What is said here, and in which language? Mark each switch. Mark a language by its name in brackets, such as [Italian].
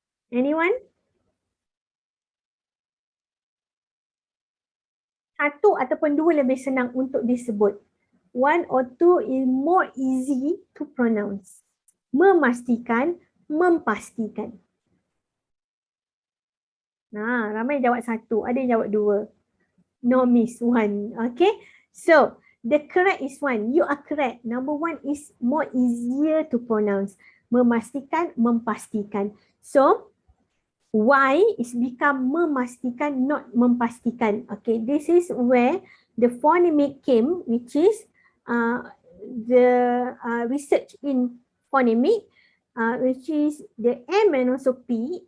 [English] Anyone? [Malay] Satu ataupun dua lebih senang untuk disebut. [English] One or two is more easy to pronounce. [Malay] Memastikan, mempastikan. Ramai jawab satu, ada yang jawab dua. [English] No miss, one. Okay, so the correct is one. You are correct. Number one is more easier to pronounce. Memastikan, mempastikan. So why is become memastikan, not mempastikan. Okay, this is where the phonemic came, which is the research in phonemic, which is the M and also P.